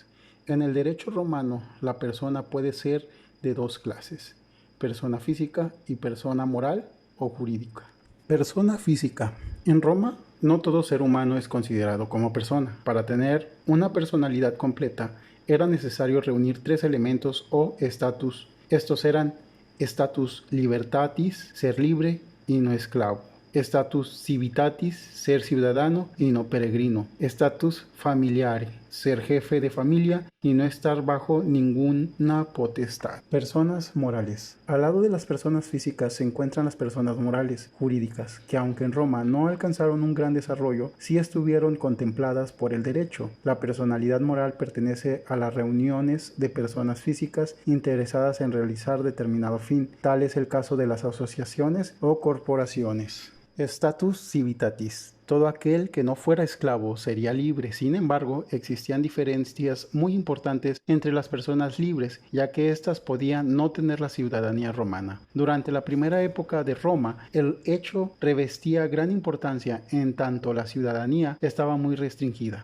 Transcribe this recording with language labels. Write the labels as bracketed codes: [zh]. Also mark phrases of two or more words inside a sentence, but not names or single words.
[es] En el derecho romano, la persona puede ser de dos clases: persona física y persona moral o jurídica. Persona física. En Roma, no todo ser humano es considerado como persona. Para tener una personalidad completa, era necesario reunir tres elementos o estatus. Estos eran [la] status libertatis, [es] ser libre y no esclavo; [la] status civitatis, [es] ser ciudadano y no peregrino; [la] status familiare, [es] ser jefe de familia y no estar bajo ninguna potestad. Personas morales. Al lado de las personas físicas se encuentran las personas morales, jurídicas, que aunque en Roma no alcanzaron un gran desarrollo, sí estuvieron contempladas por el derecho. La personalidad moral pertenece a las reuniones de personas físicas interesadas en realizar determinado fin. Tal es el caso de las asociaciones o corporaciones. [la] Status civitatis. [es] Todo aquel que no fuera esclavo sería libre. Sin embargo, existían diferencias muy importantes entre las personas libres, ya que éstas podían no tener la ciudadanía romana. Durante la primera época de Roma, el hecho revestía gran importancia, en tanto la ciudadanía estaba muy restringida.